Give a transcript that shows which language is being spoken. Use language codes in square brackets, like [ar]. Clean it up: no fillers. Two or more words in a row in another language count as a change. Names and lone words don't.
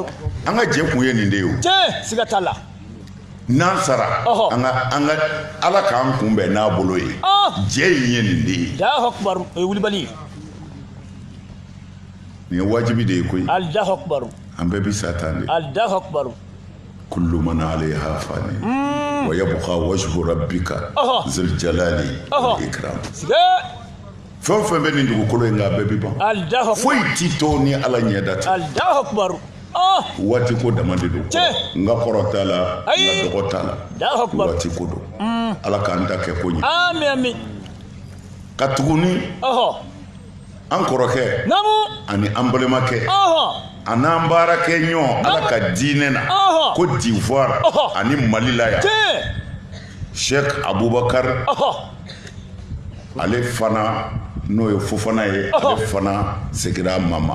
[bm] an ka jɛ kun ye nin de ye o. tiɲɛ siga t'a la. n'an sara an ka ala k'an kunbɛn n'a bolo ye. jɛ in ye nin de ye. [ar] الله أكبر. [bm] o ye wulibali. nin ye wajibi de ye koyi. [ar] الله أكبر. [bm] an bɛɛ bi sa tan de. [ar] الله أكبر. كل من عليها فان ويبقى وجه ربك ذو الجلال والإكرام. [bm] siga. fɛn o fɛn bɛ nin dugukolo in kan a bɛɛ bi ban. [ar] الله أكبر. [bm] foyi ti to ni ala ɲɛda tɛ. [ar] الله أكبر. [bm] waati ko dama de don. n ka kɔrɔ t'a la n ka dɔgɔ t'a la. [ar] الله أكبر. [bm] waati ko don. ala k'an ta kɛ ko ɲɛ. Amin amin. ka tuguni an kɔrɔkɛ ani an balimakɛ a n'an baarakɛ ɲɔgɔn ala ka diinɛ na ko d'ivoire ani mali la yan Sheikh Abubakar ale fana n'o ye Fofana ye ale fana segira mama.